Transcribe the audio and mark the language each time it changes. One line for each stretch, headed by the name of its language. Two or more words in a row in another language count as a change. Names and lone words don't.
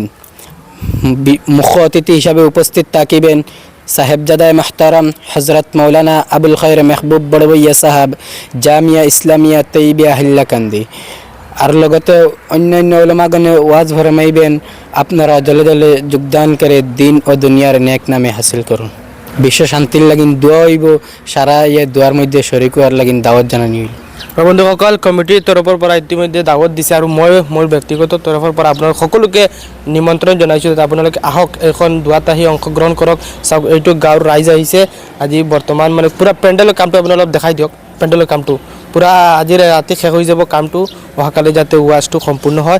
Bangla: মুখ্য অতিথি হিসাবে উপস্থিত থাকিবেন সাহেবজাদায় মাহতারাম হজরত মৌলানা আবুল খায়ের মেহবুব বড়বইয়া সাহাব, জামিয়া ইসলামিয়া তৈবিয়া হিল্লাকান্দি। আর লগতে অন্যান্য উলামাগণে ওয়াজ ফরমাইবেন। আপনারা দলে দলে যোগদান করে দিন ও দুনিয়ার নেক নামে হাসিল করুন। বিশ্ব শান্তির লাগিন দোয়া হইব, সারা দোয়ার মধ্যে শরিক হওয়ার লাগিন দাওয়াত জানানি হইল।
Assamese: বন্ধুসকল, কমিটিৰ তৰফৰ পৰা ইতিমধ্যে দাৱত দিছে আৰু মই মোৰ ব্যক্তিগত তৰফৰ পৰা আপোনালোক সকলোকে নিমন্ত্ৰণ জনাইছোঁ যাতে আপোনালোকে আহক, এখন দোৱাত আহি অংশগ্ৰহণ কৰক। চাওক, এইটো গাঁৱৰ ৰাইজ আহিছে আজি। বৰ্তমান মানে পূৰা পেণ্ডেলৰ কামটো আপোনালোকে অলপ দেখাই দিয়ক। পেণ্ডেলৰ কামটো পূৰা আজি ৰাতি শেষ হৈ যাব কামটো, অহাকালি যাতে ওৱাজটো সম্পূৰ্ণ হয়।